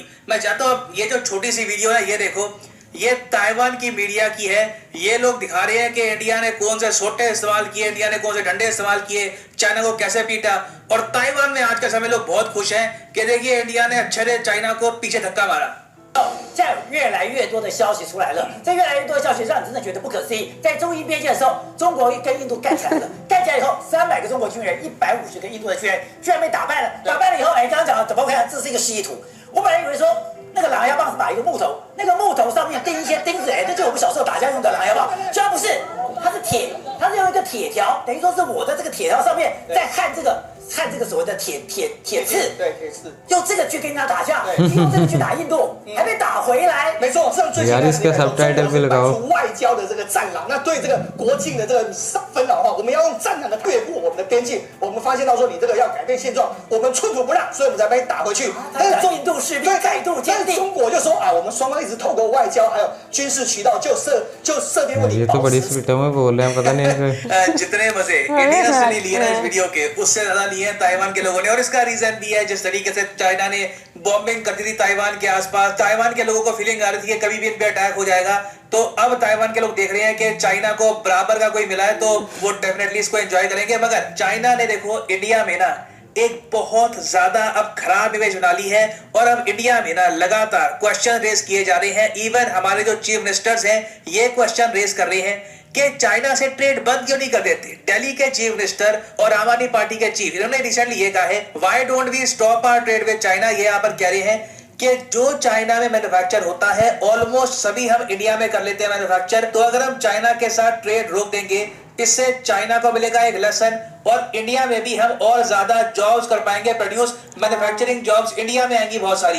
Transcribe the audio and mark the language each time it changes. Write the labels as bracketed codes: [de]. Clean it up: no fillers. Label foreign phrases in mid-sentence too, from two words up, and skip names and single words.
[hi] मैं चाहता हूँ ये जो छोटी सी वीडियो है ये देखो, ये ताइवान की मीडिया की है। ये लोग दिखा रहे हैं कि इंडिया ने कौन से सोटे इस्तेमाल किए, इंडिया ने कौन से डंडे इस्तेमाल किए, चाइना को कैसे पीटा। और ताइवान में आज के समय लोग बहुत खुश हैं कि देखिए इंडिया ने अच्छे से चाइना को पीछे धक्का मारा। [zh] 现在有越来越多的消息出来了，这越来越多的消息让人真的觉得不可思议。在中印边界的时候，中国跟印度干起来了，干起来以后，300个中国军人，150个印度的军人，居然被打败了。打败了以后，刚刚讲了，怎么看？这是一个示意图。我本来以为说那个狼牙棒是把一个木头，那个木头上面钉一些钉子，这就我们小时候打架用的狼牙棒，居然不是，它是铁，它是用一个铁条，等于说是我的这个铁条上面在焊这个所谓的铁刺，对，铁刺，用这个去跟人家打架，用这个去打印度，还被打回来。没错，这最近 [hi] यार इसके सबटाइटल भी लगाओ। [zh] 外交的这个战狼，那对这个国境的这个纷扰的话，我们要用战狼的越过我们的边境。我们发现到说你这个要改变现状，我们寸土不让，所以我们才把你打回去。但是印度士兵态度坚定，中国就说啊，我们双方一直透过外交还有军事渠道就涉边问题。 [hi] ये तो बड़ी स्पीड में बोल रहे हैं, पता नहीं जितने मजे इंडियंस ने लिए ना इस वीडियो के, उससे ज्यादा लिए हैं ताइवान के लोगों ने। और इसका रीजन भी है, जिस तरीके से चाइना ने बॉम्बिंग कर दी थी ताइवान के आसपास, ताइवान के लोगों को फीलिंग आ रही थी कि कभी भी इन पे अटैक हो जाएगा। तो अब ताइवान के लोग देख रहे हैं कि चाइना को बराबर का कोई मिला है तो वो डेफिनेटली इसको एंजॉय करेंगे। मगर चाइना ने देखो इंडिया में ना एक बहुत ज्यादा अब खराब इमेज बना ली है, और अब इंडिया में ना लगातार [en] question raise [hi] किए जा रहे हैं। इवन हमारे जो [en] chief ministers [hi] हैं ये [en] question raise [hi] कर रहे हैं कि चाइना से ट्रेड बंद क्यों नहीं कर देते। दिल्ली के [en] chief minister [hi] और आम आदमी पार्टी के चीफ, इन्होंने रिसेंटली ये कहा है, [en] Why don't we stop our trade with China. [hi] ये यहाँ पर कह रहे हैं कि जो चाइना में मैन्युफैक्चर होता है ऑलमोस्ट सभी हम इंडिया में कर लेते हैं मैन्युफैक्चर। तो अगर हम चाइना के साथ ट्रेड रोक देंगे, इससे चाइना को मिलेगा एक लेसन, और इंडिया में भी हम और ज्यादा जॉब्स कर पाएंगे प्रोड्यूस, [en] manufacturing jobs [hi] इंडिया में आएंगी बहुत सारी।